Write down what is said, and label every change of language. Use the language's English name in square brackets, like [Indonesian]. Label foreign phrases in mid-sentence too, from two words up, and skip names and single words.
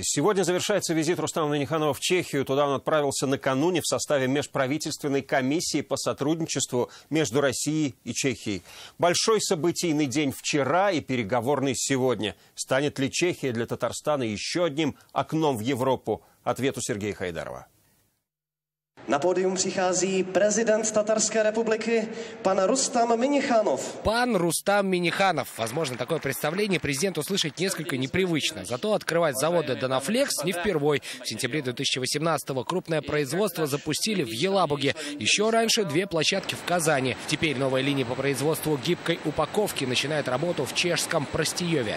[Russian] Сегодня завершается визит Рустама Минниханова в Чехию. Туда он отправился накануне в составе межправительственной комиссии по сотрудничеству между Россией и Чехией. Большой событийный день вчера и переговорный сегодня. Станет ли Чехия для Татарстана еще одним окном в Европу? Ответ у Сергея Хайдарова. [Czech] Na pódium přichází prezident Tatarské republiky, pan Rustam Минниханов. [Russian] Пан Рустам Минниханов. Возможно, такое представление президенту услышать несколько непривычно. Зато открывать заводы Данафлекс не впервой. В сентябре 2018-го крупное производство запустили в Елабуге. Еще раньше 2 площадки в Казани. Теперь новая линия по производству гибкой упаковки начинает работу в чешском Простиеве.